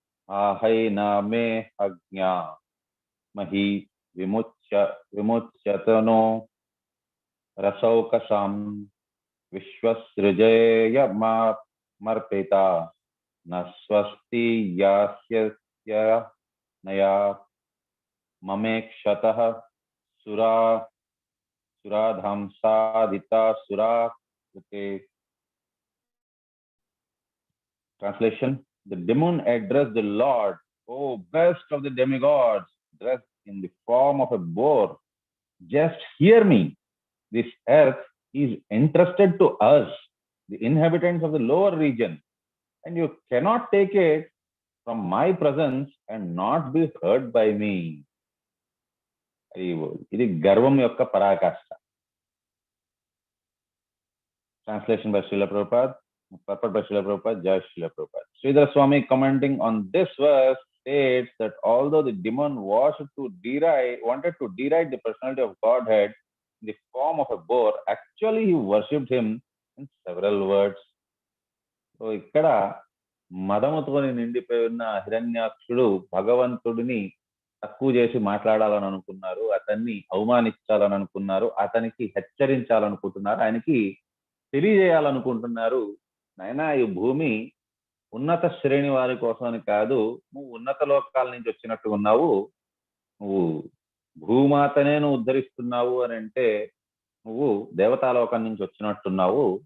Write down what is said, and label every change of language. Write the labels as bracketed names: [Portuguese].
[Sanskrit] ఆహైనా మే అజ్ఞా మహి విముచ్యతనో రసౌకసాం విశ్వసృజేయ మర్పిత నస్వస్తి యాస్య నయా మమేక్షతః సురాధాంసాదితా సురాకృతే. [English] Translation: The demon addressed the Lord, "O best of the demigods, dressed in the form of a boar, just hear me. This earth is entrusted to us, the inhabitants of the lower region, and you cannot take it from my presence and not be heard by me." [Telugu] ఇది గర్వం యొక్క పరాకాష్ఠ. [English] Translation by Srila Prabhupada. Purport by Srila Prabhupada. Jai Srila Prabhupada. Sridhar Swami commenting on this verse states that although the demon wanted to deride the personality of Godhead in the form of a boar, actually he worshipped him in several words. [Telugu] So ఇక్కడ మదముతోని నిండిపోయి ఉన్న హిరణ్యాక్షుడు భగవంతుడిని తక్కువ చేసి మాట్లాడాలని అనుకున్నారు, అతన్ని అవమానించాలని అనుకున్నారు, అతనికి హెచ్చరించాలనుకుంటున్నారు, ఆయనకి తెలియజేయాలనుకుంటున్నారు. నాయనా, ఈ భూమి ఉన్నత శ్రేణి వారి కోసమని కాదు, నువ్వు ఉన్నత లోకాల నుంచి వచ్చినట్టు ఉన్నావు, నువ్వు భూమాతనే నువ్వు ఉద్ధరిస్తున్నావు అని అంటే నువ్వు దేవతాలోకం నుంచి వచ్చినట్టున్నావు,